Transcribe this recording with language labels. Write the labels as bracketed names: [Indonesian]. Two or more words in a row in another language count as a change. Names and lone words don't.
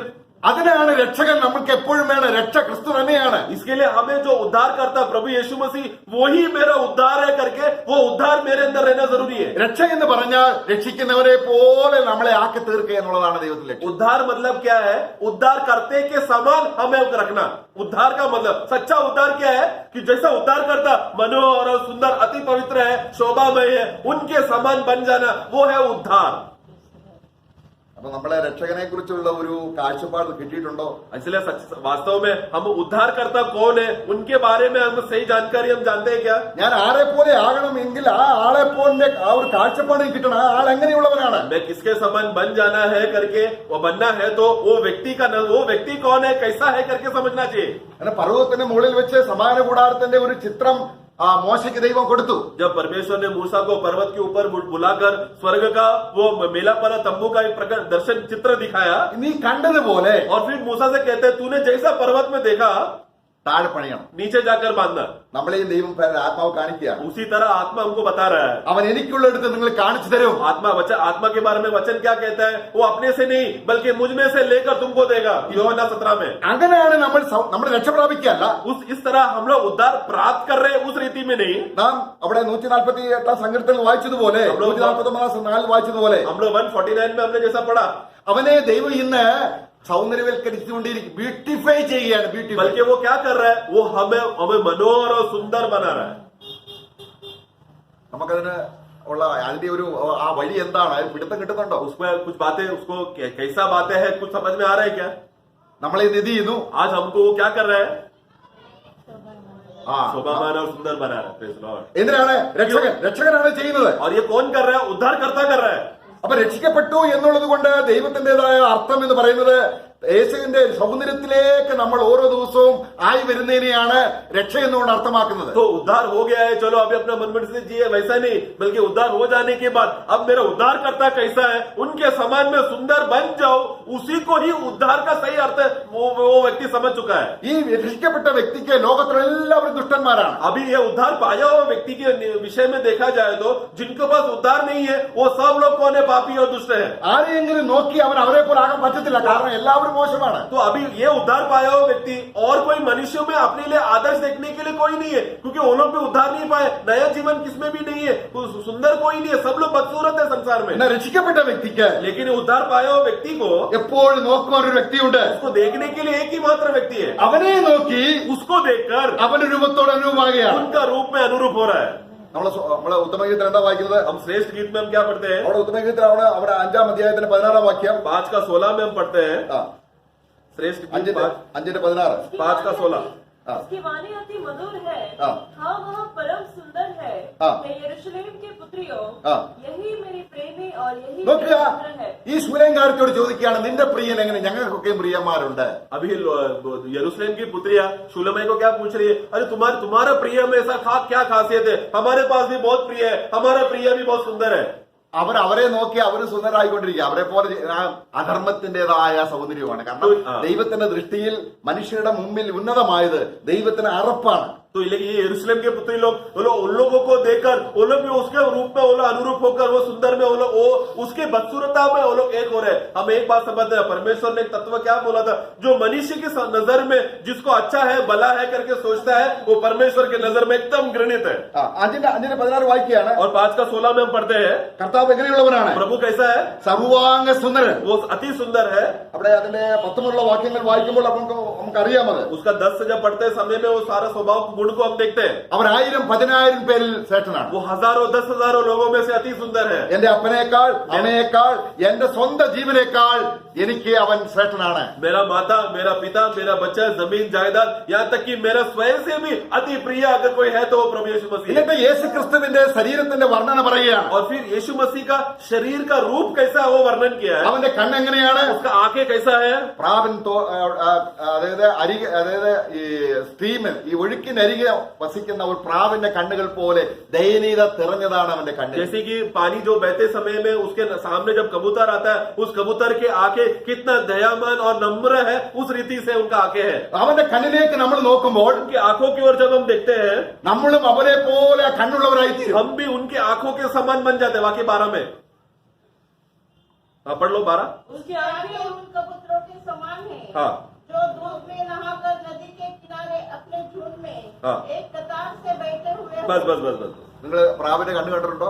[Malayalam] അതിനാണ് രക്ഷകൻ നമുക്ക് എപ്പോഴും വേണം. രക്ഷ ക്രിസ്തു തന്നെയാണ്. [Hindi] इसके लिए हमें जो उद्धार करता प्रभु यीशु मसीह वही मेरा उद्धार है करके वो उद्धार मेरे अंदर रहना जरूरी है. [Malayalam] രക്ഷ എന്ന് പറഞ്ഞാൽ രക്ഷിക്കുന്നവരെ പോലെ നമ്മളെ ആക്കി തീർക്കുക എന്നുള്ളതാണ് ദൈവത്തിന്റെ ലക്ഷ്യം. [Hindi] उद्धार मतलब क्या है? उद्धार करते के समान हमें रखना. उद्धार का मतलब सच्चा उद्धार क्या है? कि जैसा उद्धार करता मनोहर और सुंदर अति पवित्र है, शोभामय है, उनके समान बन जाना, वो है उद्धार. [Malayalam] അപ്പൊ നമ്മളെ രക്ഷകനെ കുറിച്ചുള്ള ഒരു കാഴ്ചപ്പാട് കിട്ടിയിട്ടുണ്ടോ? [Hindi] इसलिए वास्तव में हम उद्धार करता कौन है उनके बारे में हम सही जानकारी हम जानते हैं क्या? [Malayalam] ഞാൻ ആരെ പോലെ ആകണമെങ്കിൽ ആ ആളെ പോലെ ആ ഒരു കാഴ്ചപ്പാട് കിട്ടണം. ആ ആൾ എങ്ങനെയുള്ളവനാണ്? [Hindi] मैं किसके समान बन जाना है करके वो बनना है तो वो व्यक्ति कौन है, कैसा है करके समझना चाहिए. [Malayalam] അങ്ങനെ പർവ്വതത്തിന്റെ മുകളിൽ വെച്ച് സമാന കൂടാരത്തിന്റെ ഒരു ചിത്രം മോശയ്ക്ക് ദൈവം കൊടുത്തു. [Hindi] जब परमेश्वर ने मूसा को पर्वत के ऊपर बुलाकर स्वर्ग का वो मेलापना तंबू का एक प्रकार दर्शन चित्र दिखाया, [Malayalam] നീ കണ്ടതുപോലെ [Hindi] और फिर मूसा से कहते हैं तूने जैसा पर्वत में देखा [Malayalam] താഴെ പണിയണം. [Hindi] नीचे जाकर बांधना. [Malayalam] നമ്മളെയും ദൈവം ആത്മാവ് കാണിക്കുകയാണ്. [Hindi] उसी तरह आत्मा हमको बता रहा है. [Malayalam] അവൻ എനിക്കുള്ളടുത്ത് നിങ്ങൾ കാണിച്ചു തരും. [Hindi] आत्मा के बारे में वचन क्या कहता है? वो अपने से नहीं बल्कि मुझ में से लेकर तुमको देगा. यूहन्ना 17 में. [Malayalam] അങ്ങനെയാണ് നമ്മൾ രക്ഷ പ്രാപിക്കുകയല്ല. [Hindi] इस तरह हम लोग उद्धार प्राप्त कर रहे हैं, उस रीति में नहीं. [Malayalam] നാം അവിടെ 148 സങ്കീർത്തനത്തിൽ വായിച്ചതുപോലെ 149 വായിച്ചതുപോലെ [Hindi] हम लोग 149 में हमने जैसा पढ़ा, [Malayalam] അവനെ ദൈവം ഇന്ന് സൗന്ദര്യവൽക്കരിച്ചുകൊണ്ടിരിക്കും, ബ്യൂട്ടിഫൈ ചെയ്യുകയാണ്. ബ്യൂട്ടിഫൈ. [Hindi] बल्कि वो क्या कर रहा है? वो हमें मनोहर और सुंदर बना रहा है. [Malayalam] നമുക്കതിന് ഉള്ള അതിന്റെ ഒരു ആ വഴി എന്താണ്? അത് പിടുത്തം കിട്ടുന്നുണ്ടോ? [Hindi] उसमें कुछ बातें उसको कैसा बातें हैं कुछ समझ में आ रहा है क्या? [Malayalam] നമ്മളെ ഇത് ചെയ്യുന്നു. [Hindi] आज हमको वो क्या कर रहा है? ആ शोभामान और सुंदर बना रहा है. [English] Praise Lord. [Malayalam] എന്തിനാണ്? രക്ഷകനാണ് ചെയ്യുന്നത്. [Hindi] और ये कौन कर रहा है? उद्धार करता कर रहा है. [Malayalam] അപ്പൊ രക്ഷിക്കപ്പെട്ടു എന്നുള്ളത് കൊണ്ട് ദൈവത്തിന്റേതായ അർത്ഥം എന്ന് പറയുന്നത് യേശുവിന്റെ സൗന്ദര്യത്തിലേക്ക് നമ്മൾ ഓരോ ദിവസവും ആയി വരുന്നതിനെയാണ് രക്ഷ എന്നുകൊണ്ട് അർത്ഥമാക്കുന്നത്. [Hindi] तो उद्धार हो गया है, चलो अभी अपना मन से जिए, वैसा नहीं, बल्कि उद्धार हो जाने के बाद अब मेरा उद्धार करता कैसा है? उनके समान में सुंदर बन जाओ, उसी को ही उद्धार का सही अर्थ वो व्यक्ति समझ चुका है. [Malayalam] ഈ രക്ഷിക്കപ്പെട്ട വ്യക്തിക്ക് ലോകത്തിലെ എല്ലാവരും ദുഷ്ടന്മാരാണ്. [Hindi] अभी ये उद्धार पाया हुआ व्यक्ति के विषय में देखा जाए तो जिनके पास उद्धार नहीं है वो सब लोग कौन है? पापी और दुष्ट है. [Malayalam] ആരെയെങ്കിലും നോക്കി അവൻ അവരെ പോലെ ആകാൻ പറ്റത്തില്ല. കാരണം എല്ലാവരും മോശമാണ്. [Hindi] तो अभी ये उद्धार पाया हुआ व्यक्ति और कोई मनुष्यों में अपने लिए आदर्श देखने के लिए कोई नहीं है, क्योंकि वो लोग भी उद्धार नहीं पाए. नया जीवन किसमें भी नहीं है, सुंदर कोई नहीं है, सब लोग बदसूरत है संसार में. [Malayalam] എന്നാൽ രക്ഷിക്കപ്പെട്ട വ്യക്തിക്ക് [Hindi] लेकिन उद्धार पाया हुआ व्यक्ति को [Malayalam] എപ്പോഴും നോക്കുവാൻ ഒരു വ്യക്തിയുണ്ട്. [Hindi] उसको देखने के लिए एक ही मात्र व्यक्ति है. [Malayalam] അവനെ നോക്കി [Hindi] उसको देखकर [Malayalam] അവന്റെ രൂപത്തോട് അനുരൂപമാകുകയാണ്. [Hindi] उनका रूप में अनुरूप हो रहा है. [Malayalam] നമ്മളെ ഉത്തമഗീതത്തിൽ എന്താ വായിക്കുന്നത്? [Hindi] हम श्रेष्ठ गीत में हम क्या पढ़ते हैं? [Malayalam] അവിടെ ഉത്തമഗീതത്തിൽ അവിടെ 5-ാം അധ്യായത്തിന്റെ 16-ാം വാക്യം [Hindi] 5 का 16 में हम पढ़ते हैं. श्रेष्ठ गीत 5:16 5 का 16 उसकी वाणी अति मधुर है। हाँ। हाँ वह परम सुंदर है। हाँ। हे यरूशलेम के पुत्रियों, हाँ। यही मेरी प्रेमी और यही [Malayalam] നോക്കുക, [Hindi] मेरा पुत्र है। [Malayalam] ഈ ശൂലേങ്കാരത്തോട് ചോദിക്കുകയാണ്, നിന്റെ പ്രിയൻ എങ്ങനെ? ഞങ്ങൾക്കൊക്കെ പ്രിയന്മാരുണ്ട്. [Hindi] अभी यरूशलेम की पुत्रिया शूलमय को क्या पूछ रही है? अरे तुम्हारा प्रिय में ऐसा क्या खासियत है? हमारे पास भी बहुत प्रिय है, हमारा प्रिय भी बहुत सुंदर है। [Malayalam] അവരെ നോക്കി അവര് സുന്ദരായിക്കൊണ്ടിരിക്കുക. അവരെ പോലെ അധർമ്മത്തിന്റേതായ സൗന്ദര്യമാണ്. കാരണം ദൈവത്തിന്റെ ദൃഷ്ടിയിൽ മനുഷ്യരുടെ മുമ്പിൽ ഉന്നതമായത് ദൈവത്തിന് അറപ്പാണ്. [Hindi] तो ये यरूशलेम के पुत्री लोग उन लोगों को देखकर वो लोग भी उसके रूप में वो लोग अनुरूप होकर वो सुंदर में वो लोग वो उसके बदसूरता में वो लोग एक हो रहे हैं। हम एक बात समझते हैं, परमेश्वर ने एक तत्व क्या बोला था? जो मनुष्य की नजर में जिसको अच्छा है भला है करके सोचता है वो परमेश्वर के नजर में एकदम घृणित है। [Malayalam] 5:16 വായിക്കുകയാണ്. [Hindi] और 5 का 16 में हम पढ़ते हैं, [Malayalam] കർത്താവ് എങ്ങനെയുള്ളവനാണ്? [Hindi] प्रभु कैसा है? [Malayalam] സർവാംഗ സുന്ദരൻ. [Hindi] वो अति सुंदर है। [Malayalam] അവിടെ അതിന്റെ 19 വാക്യങ്ങൾ വായിക്കുമ്പോൾ നമുക്കറിയാമത്. [Hindi] उसका 10 से जब पढ़ते समय में वो सारा स्वभाव गुण को हम देखते हैं। [Malayalam] അവർ 1000-10,000 പേരിൽ ശ്രേഷ്ഠനാണ്. [Hindi] वो हजारों 10,000 लोगों में से अति सुंदर है। [Malayalam] എന്റെ അപ്പനേക്കാൾ അമ്മയേക്കാൾ എന്റെ സ്വന്തം ജീവനേക്കാൾ എനിക്ക് അവൻ ശ്രേഷ്ഠനാണ്. [Hindi] मेरा माता, मेरा पिता, मेरा बच्चा, जमीन जायदाद, यहाँ तक कि मेरा स्वयं से भी अति प्रिय अगर कोई है तो वो प्रभु यीशु मसीह है। [Malayalam] എന്നിട്ട് യേശുക്രിസ്തുവിന്റെ ശരീരത്തിന്റെ വർണ്ണന പറയുകയാണ്. [Hindi] और फिर यीशु मसीह का शरीर का रूप कैसा है वो वर्णन किया है। [Malayalam] അവന്റെ കണ്ണെങ്ങനെയാണ്? [Hindi] उसका आंखें कैसा है? [Malayalam] പ്രാവിൻ അതായത് ഈ സ്ട്രീമിൽ ഈ ഒഴുക്കിനരികെ വസിക്കുന്ന ഒരു പ്രാവിന്റെ കണ്ണുകൾ പോലെ ദയനീയത തിറഞ്ഞതാണ് അവന്റെ കണ്ണ്. [Hindi] जैसे कि पानी जो बहते समय में उसके सामने जब कबूतर आता है उस कबूतर के आंखें कितना दयावान और नम्र है, उस रीति से उनका आंखें है। [Malayalam] അവന്റെ कണ്ണിലേക്ക് നമ്മൾ നോക്കുമ്പോൾ [Hindi] उनकी आंखों की ओर जब हम देखते हैं [Malayalam] നമ്മളും അവരെ പോലെ കണ്ണുള്ളവരായിത്തീരും. [Hindi] हम भी उनकी आंखों के समान बन जाते हैं। वाक्य 12 में पढ़ लो 12। उसकी आंखें उन कबूतरों के समान है हाँ। जो धूप में नहाकर नदी के किनारे अपने झुंड में हाँ। एक कतार से बैठे हुए बस बस बस बस [Malayalam] നിങ്ങൾ പ്രാവിന്റെ കണ്ണ് കണ്ടിട്ടുണ്ടോ?